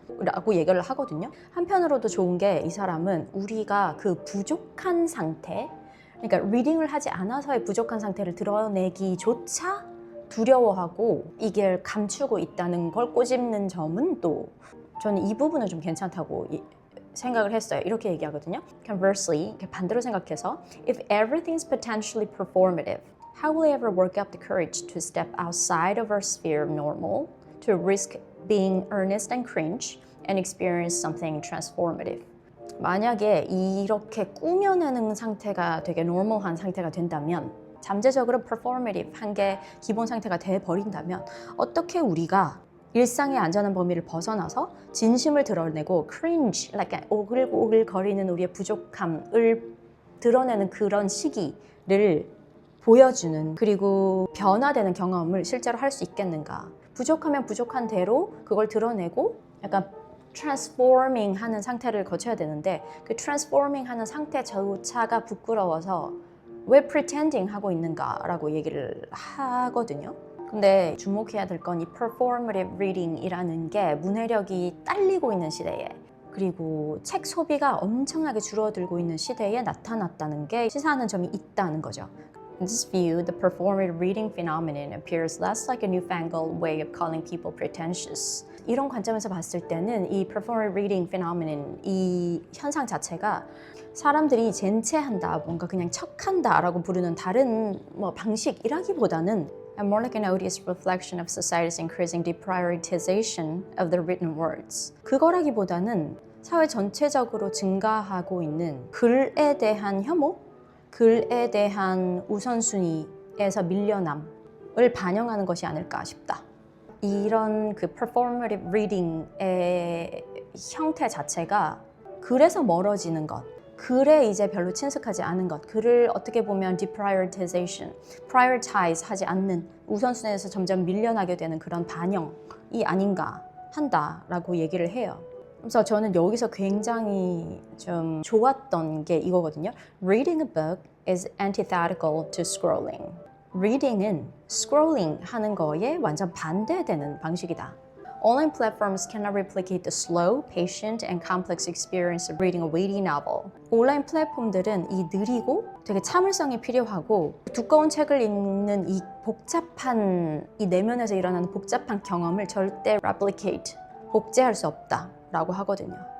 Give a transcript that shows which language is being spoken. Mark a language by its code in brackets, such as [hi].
[ko] 라고 얘기를 하거든요. 한편으로도 좋은 게 이 사람은 우리가 그 부족한 상태, 그러니까 리딩을 하지 않아서의 부족한 상태를 드러내기조차 두려워하고 이걸 감추고 있다는 걸 꼬집는 점은 또 저는 이 부분은 좀 괜찮다고 생각을 했어요. 이렇게 얘기하거든요. [en] Conversely, [ko] 반대로 생각해서 [en] If everything's potentially performative, how will we ever work up the courage to step outside of our sphere of normal, to risk being earnest and cringe, and experience something transformative? [ko] 만약에 이렇게 꾸며내는 상태가 되게 normal한 상태가 된다면 잠재적으로 performative 한 게 기본 상태가 돼버린다면 어떻게 우리가 일상의 안전한 범위를 벗어나서 진심을 드러내고 cringe, like 오글오글거리는 우리의 부족함을 드러내는 그런 시기를 보여주는 그리고 변화되는 경험을 실제로 할 수 있겠는가. 부족하면 부족한 대로 그걸 드러내고 약간 transforming 하는 상태를 거쳐야 되는데 그 transforming 하는 상태조차가 부끄러워서 왜 pretending 하고 있는가라고 얘기를 하거든요. 근데 주목해야 될 건 이 performative reading이라는 게 문해력이 딸리고 있는 시대에 그리고 책 소비가 엄청나게 줄어들고 있는 시대에 나타났다는 게 시사하는 점이 있다는 거죠. [en] In this view, the performative reading phenomenon appears less like a newfangled way of calling people pretentious. [ko] 이런 관점에서 봤을 때는 이 performative reading phenomenon, 이 현상 자체가 사람들이 젠체한다, 뭔가 그냥 척한다라고 부르는 다른 방식이라기보다는 [en] more like an odious reflection of society's increasing deprioritization of the written words. [ko] 그거라기보다는 사회 전체적으로 증가하고 있는 글에 대한 혐오, 글에 대한 우선순위에서 밀려남을 반영하는 것이 아닐까 싶다. 이런 그 performative reading의 형태 자체가 글에서 멀어지는 것, 글에 이제 별로 친숙하지 않은 것, 글을 어떻게 보면 deprioritization, prioritize 하지 않는 우선순위에서 점점 밀려나게 되는 그런 반영이 아닌가 한다라고 얘기를 해요. 그래서 저는 여기서 굉장히 좀 좋았던 게 이거거든요. [en] Reading a book is antithetical to scrolling. [ko] Reading은 scrolling 하는 거에 완전 반대되는 방식이다. [en] Online platforms cannot replicate the slow, patient, and complex experience of reading a weighty novel. [ko] 온라인 플랫폼들은 이 느리고 되게 참을성이 필요하고 두꺼운 책을 읽는 이 복잡한 이 내면에서 일어나는 복잡한 경험을 절대 replicate, 복제할 수 없다라고 하거든요.